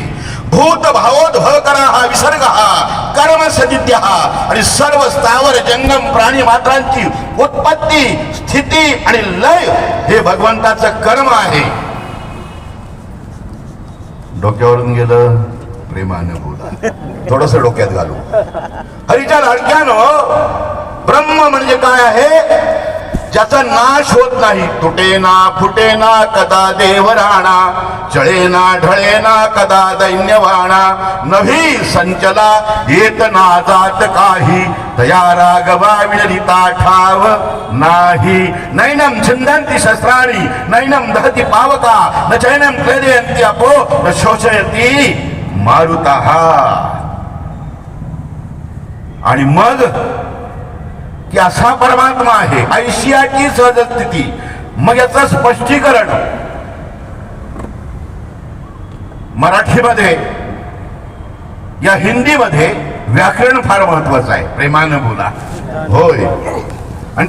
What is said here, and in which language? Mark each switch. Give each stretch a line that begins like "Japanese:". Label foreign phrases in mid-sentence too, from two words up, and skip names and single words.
Sanskrit: भूत भावोद्भवकरा हा विसर्ग हा कर्म सदित्य हा,
Marathi: आणि सर्व स्थावर जंगम प्राणी मात्रांची उत्पत्ती स्थिती आणि लय हे भगवंताचं कर्म आहे। डोक्यावरून गेलं, प्रेमानं बोला, थोडस डोक्यात घालू। हरीच्या लाडक्यानो ब्रह्म म्हणजे काय आहे? ज्याचा नाश होत नाही, तुटेना फुटेना कदा देवराणा, चळेना ढळेना कदा दैन्यवाणा, नभी संचला येत ना जात काही, तया रागवा विनरिता ठाव नाही।
Sanskrit: नैनम छिंदन्ति शस्त्राणि नैनम दहति पावका, न चैनम क्लेदयन्ति अपो न शोषयति मारुतः।
Marathi: आणि मग की असा परमात्मा आहे, ऐशियाची सहज स्थिती। मग याचं स्पष्टीकरण मराठीमध्ये या हिंदीमध्ये व्याकरण फार महत्वाचं आहे, प्रेमानं बोला होय।